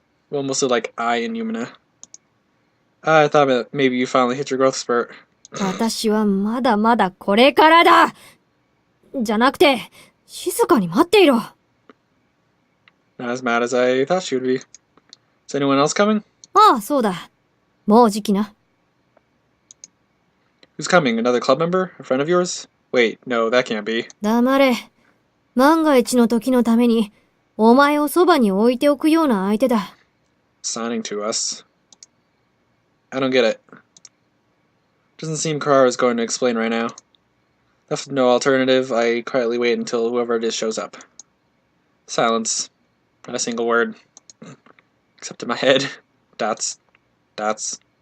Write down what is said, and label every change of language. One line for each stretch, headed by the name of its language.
English: Well, mostly like I and Yumina. I thought maybe you finally hit your growth spurt.
Japanese: 私はまだまだこれからだ。じゃなくて、静かに待っていろ。
English: Not as mad as I thought she would be. Is anyone else coming?
Japanese: ああ、そうだ。もうじきな。
English: Who's coming? Another club member? A friend of yours? Wait, no, that can't be.
Japanese: 黙れ。万が一の時のために、お前をそばに置いておくような相手だ。
English: Signing to us. I don't get it. Doesn't seem Kirara is going to explain right now. Left with no alternative, I quietly wait until whoever it is shows up. Silence. Not a single word. Except in my head. Dots. Dots.